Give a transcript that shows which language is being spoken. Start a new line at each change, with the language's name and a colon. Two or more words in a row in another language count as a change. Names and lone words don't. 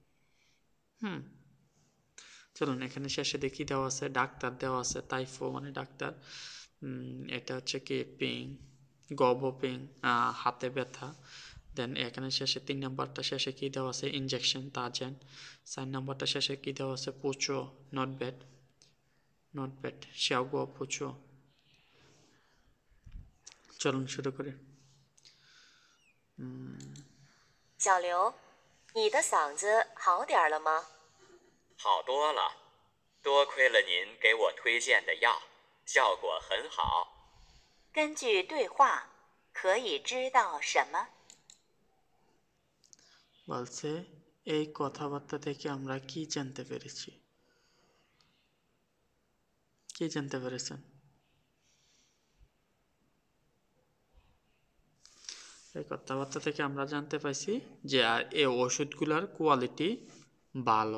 Bangla: চলুন এখানে শেষে দেখি দেওয়া আছে ডাক্তার দেওয়া আছে, তাইফো মানে ডাক্তার, এটা হচ্ছে কি পিং, গব পিং হাতে ব্যথা। দেন এখানে শেষে 3 নাম্বারটা শেষে কি দেওয়া আছে ইনজেকশন তাজেন। 4 নাম্বারটা শেষে কি দেওয়া আছে পুচো,
English: not bad, not bad
Chinese: 效果不错.
Bangla: চলুন শুরু করি।
Chinese: 小刘，你的嗓子好点儿了吗？好多了，多亏了您给我推荐的药，效果很好。根据对话，可以知道什么？
Bangla: বলছে এই কথাবার্তা থেকে আমরা কি জানতে পেরেছি? কি জানতে পেরেছেন? এই কথাবার্তা থেকে আমরা জানতে পাইছি যে এই ওষুধগুলোর কোয়ালিটি ভালো।